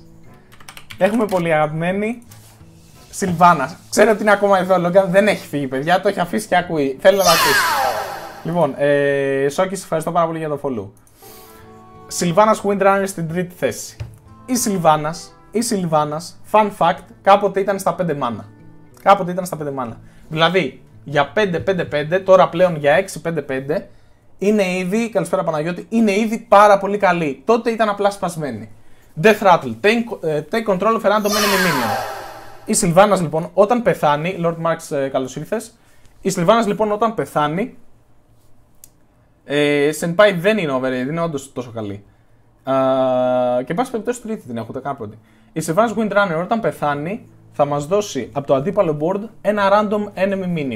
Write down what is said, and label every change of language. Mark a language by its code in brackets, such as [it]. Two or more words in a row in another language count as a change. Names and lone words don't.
[el] Έχουμε πολύ αγαπημένη Sylvanas. Ξέρω ότι είναι ακόμα εδώ ο Logan, δεν έχει φύγει, παιδιά, το έχει αφήσει και ακούει, θέλει να το ακούσει. Λοιπόν, Σόκης, ευχαριστώ πάρα πολύ για το follow. Sylvanas Windrunner στην τρίτη θέση. Η Sylvanas, [en] fun fact, [el] κάποτε ήταν στα 5 mana. Δηλαδή, για 5-5-5, τώρα πλέον για 6-5-5, είναι ήδη, καλησπέρα Παναγιώτη, είναι ήδη πάρα πολύ καλή. Τότε ήταν απλά σπασμένη. [en] Death Rattle, take control of a random enemy minion. [el] Η Sylvanas λοιπόν όταν πεθάνει, Lord Marks καλώς ήρθες, η Sylvanas λοιπόν όταν πεθάνει, Senpai δεν είναι overrated, είναι όντως τόσο καλή. Και πάση περιπτώσει τρίτη την έχω, καν πρώτη. Η Sylvanas Windrunner όταν πεθάνει θα μας δώσει από το αντίπαλο board ένα [en] random enemy minion.